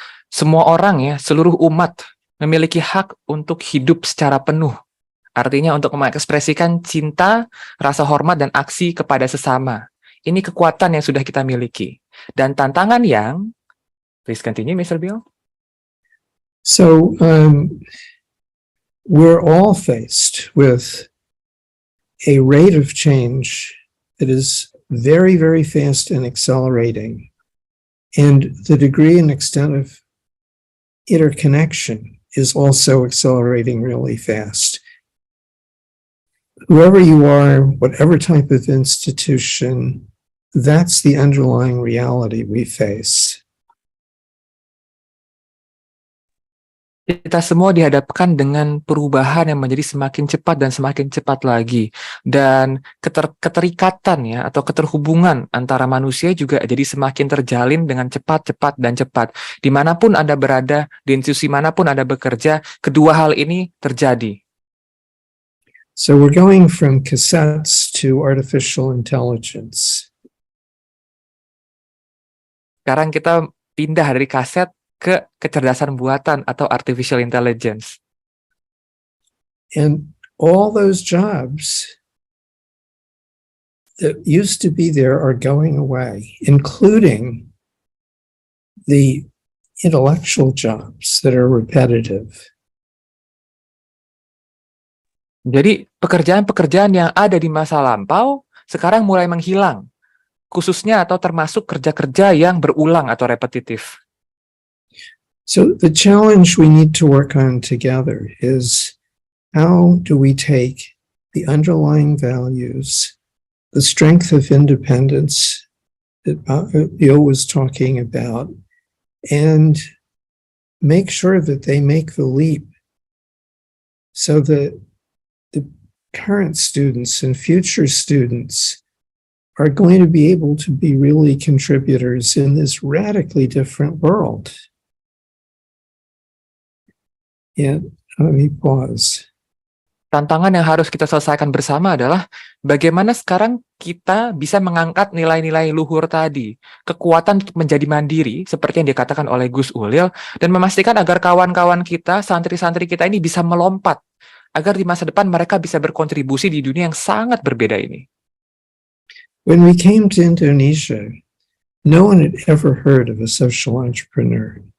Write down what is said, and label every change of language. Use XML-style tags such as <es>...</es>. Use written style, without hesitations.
<id>Semua orang ya, seluruh umat memiliki hak untuk hidup secara penuh. Artinya untuk mengekspresikan cinta, rasa hormat, dan aksi kepada sesama. Ini kekuatan yang sudah kita miliki. Dan tantangan yang,</id> <en>please continue, Mr. Bill. So, we're all faced with a rate of change that is very, very fast and accelerating. And the degree and extent of interconnection is also accelerating really fast. Whoever you are, whatever type of institution, that's the underlying reality we face.</en> <id>Kita semua dihadapkan dengan perubahan yang menjadi semakin cepat dan semakin cepat lagi. Dan keterikatan ya, atau keterhubungan antara manusia juga jadi semakin terjalin dengan cepat. Dimanapun Anda berada, di institusi manapun Anda bekerja, kedua hal ini terjadi.</id> <en>So we're going from cassettes to artificial intelligence.</en> <id>Sekarang kita pindah dari kaset ke kecerdasan buatan atau artificial intelligence.</id> <en>And all those jobs that used to be there are going away, including the intellectual jobs that are repetitive.</en> <id>Jadi pekerjaan-pekerjaan yang ada di masa lampau sekarang mulai menghilang, khususnya atau termasuk kerja-kerja yang berulang atau repetitif.</id> <en>So the challenge we need to work on together is how do we take the underlying values, the strength of independence that Bill was talking about, and make sure that they make the leap so that the current students and future students are going to be able to be really contributors in this radically different world. And let me pause.</en> <id>Tantangan yang harus kita selesaikan bersama adalah bagaimana sekarang kita bisa mengangkat nilai-nilai luhur tadi, kekuatan untuk menjadi mandiri, seperti yang dikatakan oleh Gus Ulil, dan memastikan agar kawan-kawan kita, santri-santri kita ini bisa melompat, agar di masa depan mereka bisa berkontribusi di dunia yang sangat berbeda ini.</id> <en>When we came to Indonesia, no one had ever heard of a social entrepreneur.</en>